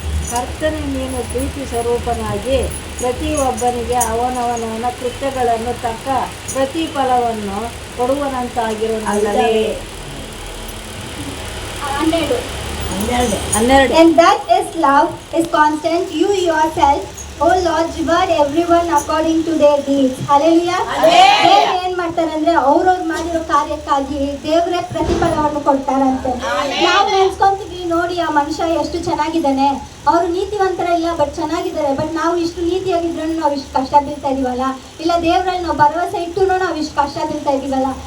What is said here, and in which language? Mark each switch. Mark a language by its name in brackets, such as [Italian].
[Kannada] ಕರ್ತನೇ, ನೀನು ಪ್ರೀತಿ ಸ್ವರೂಪನಾಗಿ ಪ್ರತಿಯೊಬ್ಬನಿಗೆ ಅವನವನ ಕೃತ್ಯಗಳನ್ನು ತಕ್ಕ ಪ್ರತಿಫಲವನ್ನು ಕೊಡುವನಂತಾಗಿರುವುದಲ್ಲವೇ. 12. 12. [English] And that is love is constant. You yourself, O Lord, reward everyone according to their deeds. Hallelujah. [Kannada] ದೇವ್ರು ಏನ್ ಮಾಡ್ತಾರಂದ್ರೆ ಅವ್ರವ್ರು ಮಾಡಿರೋ ಕಾರ್ಯಕ್ಕಾಗಿ ದೇವ್ರೇ ಪ್ರತಿಫಲವನ್ನು ಕೊಡ್ತಾರಂತೆ. ನಾವು ನೆನ್ಸ್ಕೊಂತೀವಿ, ನೋಡಿ ಆ ಮನುಷ್ಯ ಎಷ್ಟು ಚೆನ್ನಾಗಿದ್ದಾನೆ, ಅವರು ನೀತಿವಂತರ ಇಲ್ಲ ಬಟ್ ಚೆನ್ನಾಗಿದ್ದಾರೆ, ಬಟ್ ನಾವು ಇಷ್ಟು ನೀತಿಯಾಗಿದ್ರು ನಾವು ಇಷ್ಟು ಕಷ್ಟ ಬೀಳ್ತಾ ಇದೀವಲ್ಲ, ಇಲ್ಲ ದೇವ್ರಲ್ಲಿ ನಾವು ಭರವಸೆ ಇಟ್ಟು ನಾವು ಇಷ್ಟು ಕಷ್ಟ ಬೀಳ್ತಾ ಇದೀವಲ್ಲ.